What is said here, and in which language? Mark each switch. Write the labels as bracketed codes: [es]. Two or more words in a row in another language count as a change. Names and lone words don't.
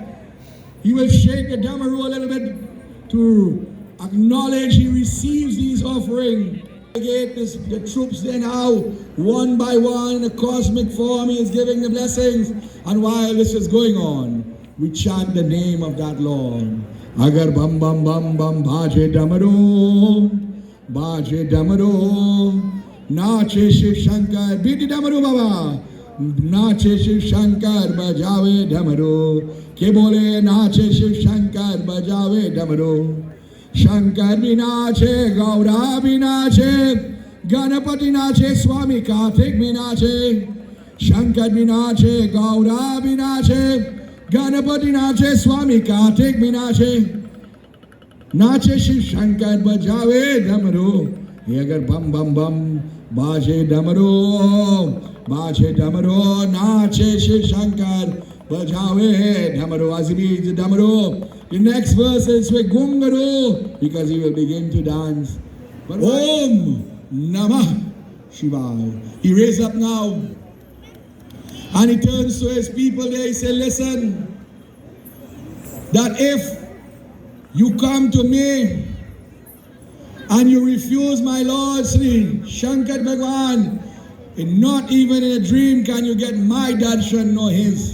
[en] He will shake the Damaru a little bit to acknowledge he receives these offerings. The troops there now, one by one, in a cosmic form, he is giving the blessings. And while this is going on, we chant the name of that Lord. [hi] अगर बम बम बम बम भजे डमरू, भजे डमरू, नाचे शिव शंकर, beat डमरू बाबा, नाचे शिव शंकर, बजावे डमरू, के बोले नाचे शिव शंकर, बजावे डमरू. शंकर भी नाचे, गौरा भी नाचे, गणपति नाचे, स्वामी कार्तिक भी नाचे. शंकर भी नाचे, गौरा भी नाचे, गणपति नाचे, स्वामी कार्तिक भी नाचे. नाचे शिव शंकर बजावे डमरू. ये अगर बम बम बम बाजे डमरू, बाजे डमरू, नाचे शिव शंकर बजावे डमरू. [en] As he beats the Damaru, the next verse is with Gungaro, because he will begin to dance. [sa] But ॐ नमः शिवाय. [en] He raised up now and he turns to his people there. He said, listen, that if you come to me and you refuse my Lord Sri Shankar Bhagwan, and not even in a dream can you get my darshan nor his.